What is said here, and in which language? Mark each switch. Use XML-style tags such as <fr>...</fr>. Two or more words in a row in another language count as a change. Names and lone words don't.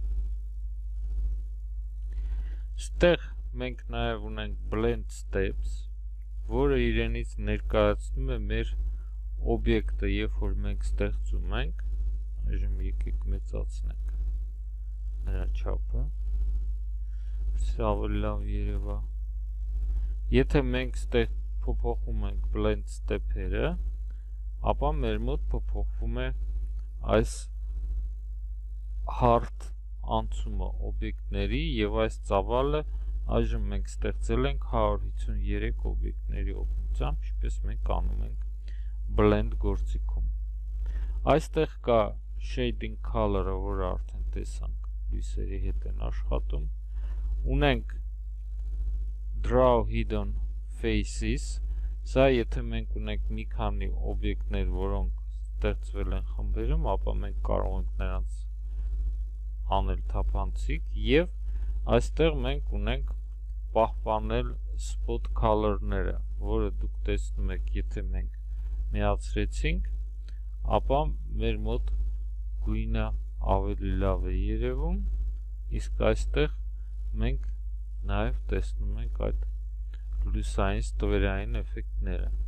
<hy>Ստեղ մենք նաև ունենք</hy> <en>blend steps,</en> <hy>որը իրենից ներկայացնում է մեր օբյեկտը, երբ որ մենք ստեղծում ենք, այժմ եկեք մեծացնենք նրա չափը, ավելի լավ երևա։ Եթե մենք ստեղ փոփոխում ենք</hy> <en>blend step-</en> <hy>երը, ապա մեր մոտ փոփոխվում է այս hard անցումը օբյեկտների եւ այս ծավալը այժմ մենք ստեղծել ենք 153 օբյեկտների օգնությամբ, ինչպես մենք անում ենք blend գործիքում։ Այստեղ կա</hy> <en>shading color-</en> <hy>ը, որը արդեն տեսանք, լույսերի հետ են աշխատում։ Ունենք</hy> <en>draw hidden faces,</en> <hy>սա եթե մենք ունենք մի քանի օբյեկտներ, որոնք ստեղծվել են խմբերում, ապա մենք կարող ենք նրանց անել թափանցիկ եւ այստեղ մենք ունենք պահպանել</hy> <en>spot color-</en> <hy>ները, որը դուք տեսնում եք, եթե մենք միացրեցինք, ապա մեր մոտ գույնը ավելի լավ է երևում, իսկ այստեղ մենք նաեւ տեսնում ենք այդ լույսային ստվերային էֆեկտները։</hy>